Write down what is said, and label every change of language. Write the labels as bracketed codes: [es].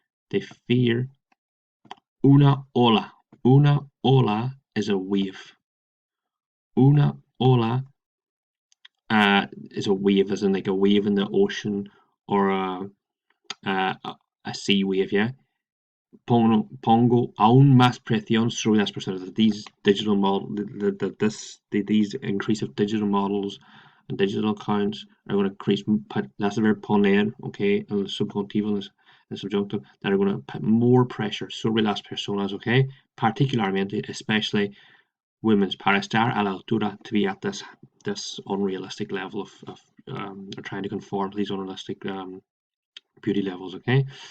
[en] They fear [es] una ola. Una ola [en] is a wave. Una ola is a wave, as in like a wave in the ocean or a sea wave, yeah. [es] Pongo aún más presión sobre las personas. [en] These digital these increase of digital models and digital accounts are going to increase. That's the verb poner, okay, el subjuntivo and the subjunctive, that are going to put more pressure [es] sobre las personas, [en] okay, particularmente, especially women's, [es] para estar a la altura, [en] to be at this unrealistic level of trying to conform to these unrealistic beauty levels, okay.